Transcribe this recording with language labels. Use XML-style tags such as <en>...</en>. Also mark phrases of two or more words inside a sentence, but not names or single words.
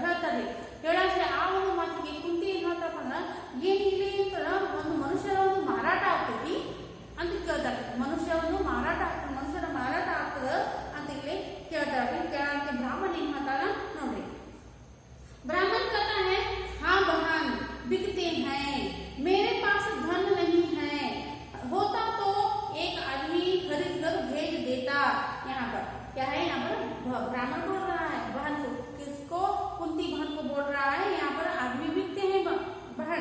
<kn>ಹೇಳ್ತಾರ್ರಿ. ಹೇಳಾದ್ರೆ ಆ ಒಂದು ಮಾತಿಗೆ ಕುಂತಿ ಏನ್ ಹೇಳ್ತಾರಪ್ಪ ಅಂದ್ರ ಏನ್ ಇಲ್ಲಿ ಒಂದು ಮನುಷ್ಯರ ಒಂದು ಮಾರಾಟ ಆಗ್ತೈತಿ ಅಂತ ಕೇಳ್ತಾರೆ. ಮನುಷ್ಯರ ಮಾರಾಟ ಆಗ್ತದ ಅಂತ ಇಲ್ಲಿ ಕೇಳ್ತಾರೆ. ಕೇಳಕ್ಕೆ ಬ್ರಾಹ್ಮಣ ಏನ್ ಹೇಳ್ತಾರ ನೋಡ್ರಿ.</kn> <hi>ब्राह्मण कहता है हाँ बहन बिकते हैं, मेरे पास धन नहीं है, होता तो एक आदमी खरीद कर भेज देता। यहाँ पर क्या है, यहाँ पर ब्राह्मण बोल रहा है बहन को, किसको, कुंती बहन को बोल रहा है यहाँ पर आदमी बिकते हैं बहन।</hi>